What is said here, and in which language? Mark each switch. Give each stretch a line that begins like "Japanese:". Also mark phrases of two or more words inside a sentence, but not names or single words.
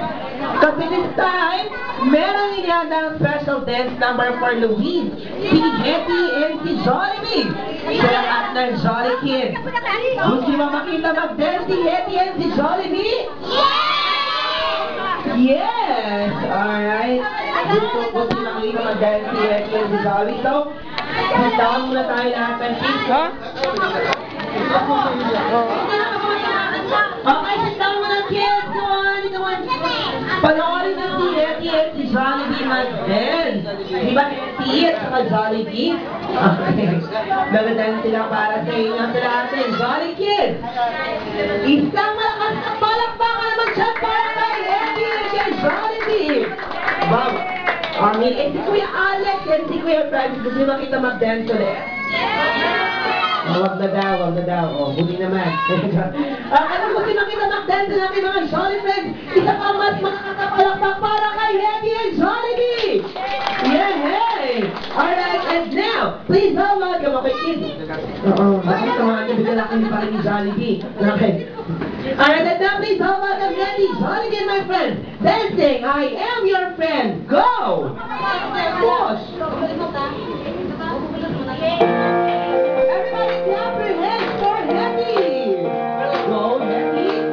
Filipino: Kasi
English: this time,
Filipino: meron inihanda
English: special dance number
Filipino: for Louise, si Hetty, and si Jollibee. Sa lahat ng Jolly Kids. Gusto mo makita mag-dance si Hetty and si Jollibee?
English: Yes! Alright.
Filipino: Gusto makita mag-dance si Hetty and si Jollibee. So, puntahan muna tayo lahat ng kids. Ha?
English: Okay, sit down muna kids. Come on, come on.
Filipino: Panoorin na si Hetty at si Jollibee mag-dance. Di ba Hetty at saka Jollibee? Okay. Nag-dance sila para sa inyo sa lahat ng Jolly Kids. Isang malakas na palakpakan naman siya para kay Hetty at kay Jollibee. Baba. Si Kuya Alex and si Kuya Francis, gusto nyo makita mag-dance ulit? Wag na daw. Huli naman. Ano gusto nyo makita mag-dance ulit kay mga Jolly friends? Isa pa mas makakapalakpak para kay Hetty and Jollibee!
English: Yay! Alright, and now, please welcome ako kids.
Filipino: Bakit naman nabigyan ako ni parang ni Jollibee? Okay.
English: Alright, and now please welcome Hetty, Jollibee, my friend. Dancing, I am your friend. Go! Push! Everybody clap your hands for Hetty! Go, Hetty!